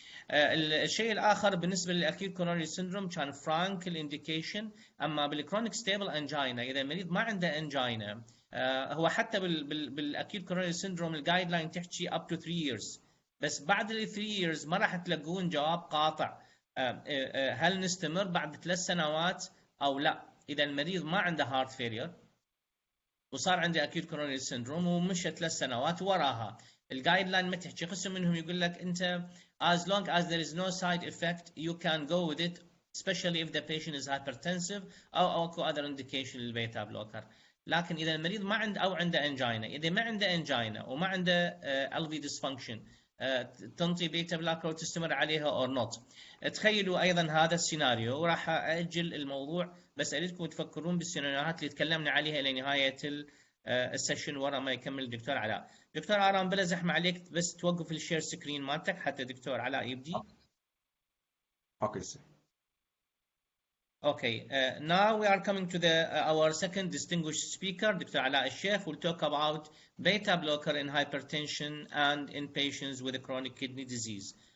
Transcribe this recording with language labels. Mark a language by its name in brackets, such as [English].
[Arabic] الشيء الآخر بالنسبة للأكيوت كورونري سيندروم كان فرانك الانديكيشن، أما بالكرونيك ستيبل أنجينا إذا المريض ما عنده أنجينا هو حتى بالاكيوت كورونري سيندروم الجايد لاين تحكي [English] up to 3 years، [Arabic] بس بعد ال [English] 3 years [Arabic] ما راح تلاقون جواب قاطع هل نستمر بعد 3 سنوات او لا. اذا المريض ما عنده هارت فيلير وصار عنده اكيوت كورونري سيندروم ومشى 3 سنوات وراها الجايد لاين ما تحكي. قسم منهم يقول لك انت [English] as long as there is no side effect you can go with it especially if the patient is hypertensive [Arabic] او اكو [English] other indication للبيتا blocker. [Arabic] لكن اذا المريض ما عنده او عنده انجينا، اذا ما عنده انجينا وما عنده LV dysfunction تنطي بيتا بلوكر وتستمر عليها [English] Or not. [Arabic] تخيلوا ايضا هذا السيناريو، وراح اجل الموضوع بس اريدكم تفكرون بالسيناريوهات اللي تكلمنا عليها الى نهايه السيشن ورا ما يكمل الدكتور علاء. دكتور آرام بلا زحمه عليك بس توقف الشير سكرين مالتك حتى دكتور علاء يبدي. [English] Okay سي. Okay, now we are coming to our second distinguished speaker, Dr. Ala Al-Sheikh, will talk about beta blocker in hypertension and in patients with a chronic kidney disease.